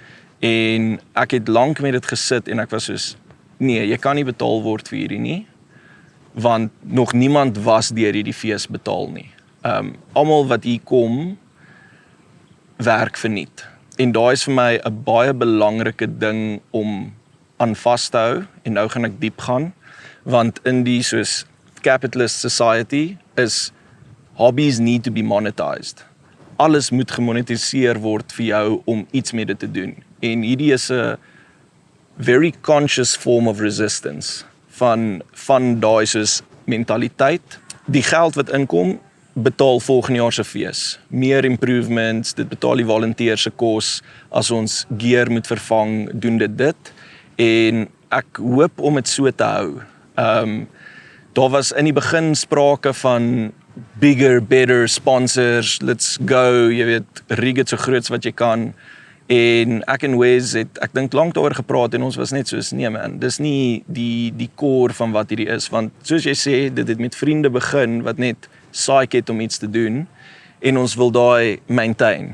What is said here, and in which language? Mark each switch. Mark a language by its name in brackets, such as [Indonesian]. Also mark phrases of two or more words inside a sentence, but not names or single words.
[Afrikaans] En ek het lank met dit gesit en ek was soos nee, jy kan nie betaal word vir hierdie nie want nog niemand was deur hierdie fees betaal nie. Almal wat hier kom werk verniet. En daai is vir my 'n baie belangrike ding om aan vas te hou en nou gaan ek diep gaan want in die soos [English] capitalist society is hobbies need to be monetized. [Afrikaans] Alles moet gemonetiseer word vir jou om iets met dit te doen. En hierdie is 'n [English] very conscious form of resistance [Afrikaans] van daai soos mentaliteit. Die geld wat inkom betaal volgende jaar se fees. Meer improvements, dit betaal die volunteer se kos, as ons gear moet vervang, doen dit. En ek hoop om dit so te hou. Daar was in die begin sprake van [English] bigger, better sponsors, let's go, [Afrikaans] jy weet, rig dit so groot wat jy kan. En ek en Wes het, ek dink lank daaroor gepraat en ons was net soos, nee man, dis nie die core van wat hierdie is, want soos jy sê, dit het met vriende begin, wat net saik het om iets te doen, en ons wil daai maintain.